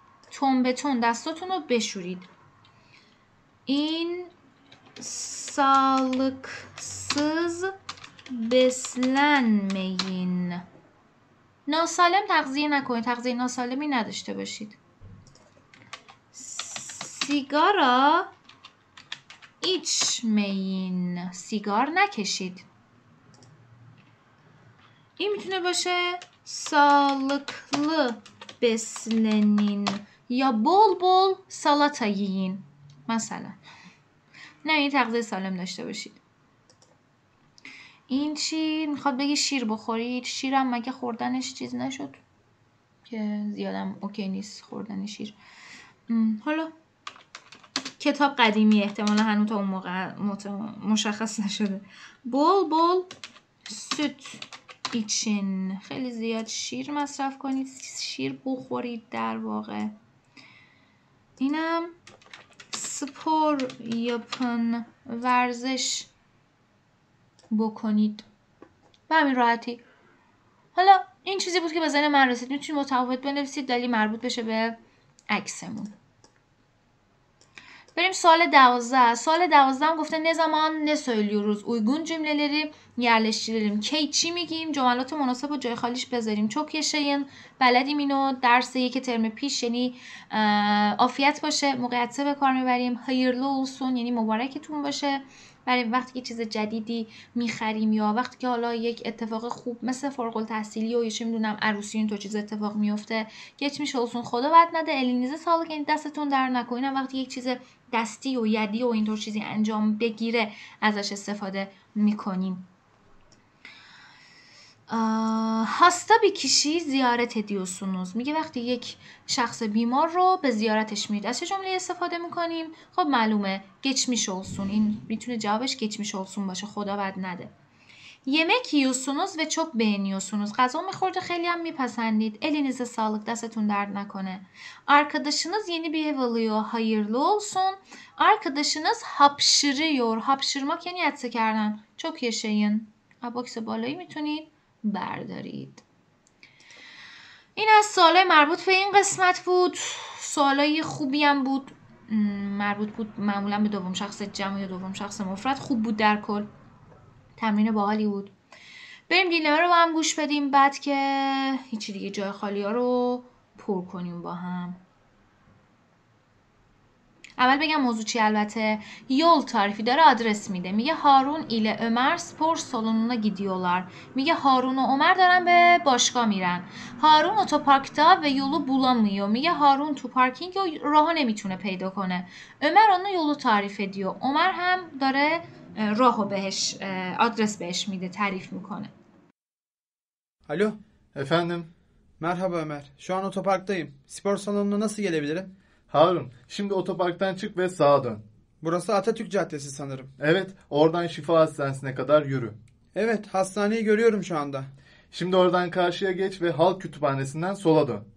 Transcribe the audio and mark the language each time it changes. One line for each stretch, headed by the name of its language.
Persian: تون به تون دستاتون رو بشورید.
Turkish: این sağlıksız beslenmeyin.
Persian: ناسالم تغذیه نکنید، تغذیه ناسالمی نداشته باشید.
Turkish: سیگارا içmeyin.
Persian: سیگار نکشید. این میتونه باشه
Turkish: sağlıklı beslenin
Persian: یا
Turkish: bol salata yiyin
Persian: مثلا. نه این تغذیه سالم داشته باشید. این چی؟ میخواد بگی شیر بخورید. شیرم مگه خوردنش چیز نشد که زیادم اوکی نیست خوردن شیر. حالا کتاب قدیمی احتمالا هنوز تا اون موقع مشخص نشده.
Turkish: بول süt için.
Persian: خیلی زیاد شیر مصرف کنید، شیر بخورید در واقع.
Turkish: اینم spor yapın.
Persian: ورزش بکنید به همین راحتی. حالا این چیزی بود که به ذهن من رسید. میتونید متفاوت بنویسید ولی مربوط بشه به عکسمون. بریم سوال 12.
Turkish: Sual 12 گفته ne zaman ne söylüyoruz? Uygun cümleleri yerleştirelim.
Persian: کی چی میگیم؟ جملات مناسب و جای خالیش بذاریم.
Turkish: çok yaşayın.
Persian: بلدیم اینو درس یک ترم پیش، یعنی عافیت باشه. موقعیت به کار میبریم.
Turkish: hayırlı olsun
Persian: یعنی مبارکتون باشه. برای وقتی که چیز جدیدی میخریم یا وقتی که حالا یک اتفاق خوب مثل فارغ التحصیلی و چه میدونم عروسی این تو چیز اتفاق میفته،
Turkish: geçmiş olsun
Persian: خدا بد نده،
Turkish: elinize sağlık
Persian: یعنی دستتون در نکنین. وقتی یک چیز دستی و یدی و اینطور چیزی انجام بگیره ازش استفاده میکنیم.
Turkish: hasta bir kişiyi ziyaret ediyorsunuz.
Persian: میگه وقتی یک شخص بیمار رو به زیارتش میرید. از چه جمله استفاده میکنیم؟ خب معلومه
Turkish: geçmiş olsun.
Persian: این میتونه جوابش
Turkish: geçmiş olsun
Persian: باشه، خدا بد نده.
Turkish: yemek yiyorsunuz ve çok beğeniyorsunuz.
Persian: غذا میخورد خیلی هم میپسندید.
Turkish: elinize sağlık
Persian: دستتون درد نکنه.
Turkish: Arkadaşınız yeni bir ev alıyor. hayırlı olsun. Arkadaşınız hapşırıyor.
Persian: hapşırmak یعنی عطسه کردن.
Turkish: çok yaşayın.
Persian: باکس بالایی میتونید بردارید. این از سوالای مربوط به این قسمت بود. سوالای خوبی هم بود. مربوط بود معمولا به دوم شخص جمع یا دوم شخص مفرد. خوب بود در کل. تمرین باحالی بود. بریم دیلما رو با هم گوش بدیم، بعد که هیچی دیگه جای خالی ها رو پر کنیم با هم. اول بگم موضوع چی. البته
Turkish: yol tarifi
Persian: داره، آدرس میده.
Turkish: میگه هارون ile Ömer spor salonuna gidiyorlar.
Persian: میگه هارون و عمر دارن به باشگاه میرن.
Turkish: هارون otoparkta ve yolu bulamıyor.
Persian: میگه هارون تو پارکینگ و راهو نمیتونه پیدا کنه.
Turkish: Ömer ona yolu tarif ediyor.
Persian: عمر هم داره راهو بهش آدرس بهش میده، تعریف میکنه.
Turkish: Alo. Efendim? Merhaba Ömer. Şu an otoparktayım. Spor salonuna nasıl gelebilirim? Harun, şimdi otoparktan çık ve sağa dön. Burası Atatürk Caddesi sanırım. Evet, oradan Şifa Hastanesi'ne kadar yürü. Evet, hastaneyi görüyorum şu anda. Şimdi oradan karşıya geç ve Halk Kütüphanesi'nden sola dön.